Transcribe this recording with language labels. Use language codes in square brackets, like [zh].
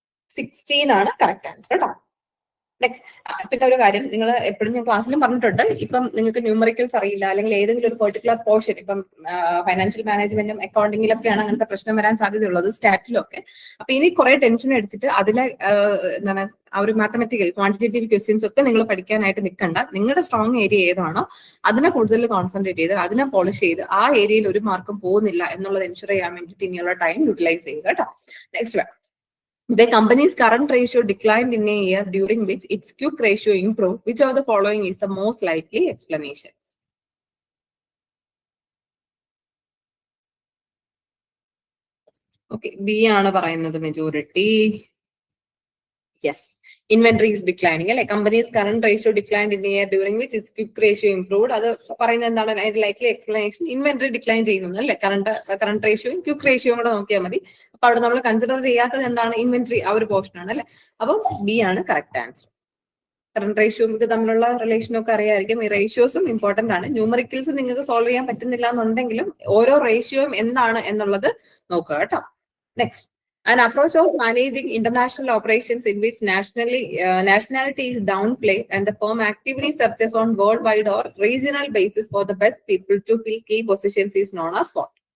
[ml] 16 ആണ് correct answer കേട്ടോ. Next, പിന്നെ ഒരു കാര്യം നിങ്ങൾ എപ്പോഴും ഞാൻ ക്ലാസ്സിലും പറഞ്ഞിട്ടുണ്ട്, ഇപ്പം നിങ്ങൾക്ക് ന്യൂമറിക്കൽസ് അറിയില്ല അല്ലെങ്കിൽ ഏതെങ്കിലും ഒരു പെർട്ടിക്കുലർ പോർഷൻ, ഇപ്പം ഫൈനാൻഷ്യൽ മാനേജ്മെന്റും അക്കൗണ്ടിങ്ങിലൊക്കെയാണ് അങ്ങനത്തെ പ്രശ്നം വരാൻ സാധ്യതയുള്ളത്, സ്റ്റാറ്റിലൊക്കെ. അപ്പൊ ഇനി കുറെ ടെൻഷൻ അടിച്ചിട്ട് അതിലെ എന്താണ് ആ ഒരു മാത്തമെറ്റിക്കൽ ക്വാണ്ടിറ്റേറ്റീവ് ക്വസ്റ്റ്യൻസ് ഒക്കെ നിങ്ങൾ പഠിക്കാനായിട്ട് നിൽക്കണ്ട. നിങ്ങളുടെ സ്ട്രോങ് ഏരിയ ഏതാണോ അതിനെ കൂടുതൽ കോൺസെൻട്രേറ്റ് ചെയ്ത് അതിനെ പോളിഷ് ചെയ്ത് ആ ഏരിയയിൽ ഒരു മാർക്കും പോകുന്നില്ല എന്നുള്ളത് എൻഷുർ ചെയ്യാൻ വേണ്ടിയിട്ട് ഇനിയുള്ള ടൈം യൂട്ടിലൈസ് ചെയ്യുക കേട്ടോ. [en] Next, the company's current ratio declined in a year during which its quick ratio improved. Which of the following is the most likely explanations? [ml] Okay, B ആണ് പറയുന്നത് majority. [en] Yes, inventory is declining. A company's current ratio declined in a year during which its quick ratio improved. [ml] അത് പറയുന്നത് എന്താണ്? അതിന്റെ likely explanation inventory decline ചെയ്യുന്നു അല്ലേ? current ratio quick ratio കൂടെ നോക്കിയാൽ മതി. അപ്പൊ അവിടെ നമ്മൾ കൺസിഡർ ചെയ്യാത്തത് എന്താണ്? ഇൻവെന്ററി, ആ ഒരു പോർഷൻ ആണ് അല്ലെ. അപ്പൊ ബി ആണ് കറക്റ്റ് ആൻസർ. കറണ്ട് റേഷ്യോ ഇത് തമ്മിലുള്ള റിലേഷനൊക്കെ അറിയാമായിരിക്കും. ഈ റേഷ്യോസും ഇമ്പോർട്ടന്റ് ആണ്. ന്യൂമറിക്കൽസ് നിങ്ങൾക്ക് സോൾവ് ചെയ്യാൻ പറ്റുന്നില്ല എന്നുണ്ടെങ്കിലും ഓരോ റേഷ്യോയും എന്താണ് എന്നുള്ളത് നോക്കുക കേട്ടോ. [en] Next, an approach of managing international operations in which nationality is downplayed and the firm actively searches on worldwide or regional basis for the best people to fill key positions is known as what?